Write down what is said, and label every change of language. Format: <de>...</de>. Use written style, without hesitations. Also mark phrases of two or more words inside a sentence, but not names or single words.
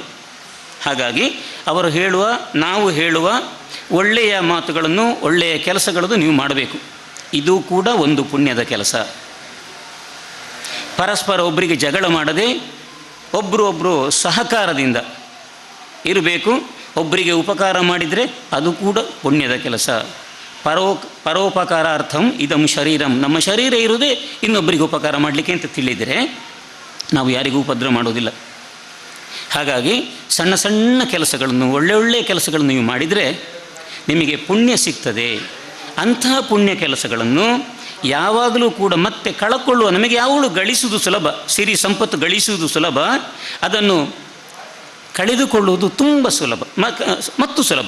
<kn>ಹಾಗಾಗಿ ಅವರು ಹೇಳುವ, ನಾವು ಹೇಳುವ ಒಳ್ಳೆಯ ಮಾತುಗಳನ್ನು, ಒಳ್ಳೆಯ ಕೆಲಸಗಳನ್ನು ನೀವು ಮಾಡಬೇಕು. ಇದು ಕೂಡ ಒಂದು ಪುಣ್ಯದ ಕೆಲಸ. ಪರಸ್ಪರ ಒಬ್ಬರಿಗೆ ಜಗಳ ಮಾಡದೆ ಒಬ್ಬರು ಸಹಕಾರದಿಂದ ಇರಬೇಕು. ಒಬ್ಬರಿಗೆ ಉಪಕಾರ ಮಾಡಿದರೆ ಅದು ಕೂಡ ಪುಣ್ಯದ ಕೆಲಸ.</kn> <sa>ಪರೋಪಕಾರಾರ್ಥಂ ಇದಂ ಶರೀರಂ,</sa> <kn>ನಮ್ಮ ಶರೀರ ಇರುವುದೇ ಇನ್ನೊಬ್ಬರಿಗೆ ಉಪಕಾರ ಮಾಡಲಿಕ್ಕೆ ಅಂತ ತಿಳಿದರೆ ನಾವು ಯಾರಿಗೂ ಉಪದ್ರ ಮಾಡೋದಿಲ್ಲ. ಹಾಗಾಗಿ ಸಣ್ಣ ಸಣ್ಣ ಕೆಲಸಗಳನ್ನು, ಒಳ್ಳೆಯ ಕೆಲಸಗಳನ್ನು ನೀವು ಮಾಡಿದರೆ ನಿಮಗೆ ಪುಣ್ಯ ಸಿಗ್ತದೆ. ಅಂತಹ ಪುಣ್ಯ ಕೆಲಸಗಳನ್ನು ಯಾವಾಗಲೂ ಕೂಡ ಮತ್ತೆ ಕಳಕೊಳ್ಳುವ, ನಮಗೆ ಯಾವಾಗಲೂ ಗಳಿಸುವುದು ಸುಲಭ, ಸಿರಿ ಸಂಪತ್ತು ಗಳಿಸುವುದು ಸುಲಭ, ಅದನ್ನು ಕಳೆದುಕೊಳ್ಳುವುದು ತುಂಬ ಸುಲಭ ಮತ್ತು ಸುಲಭ.</kn>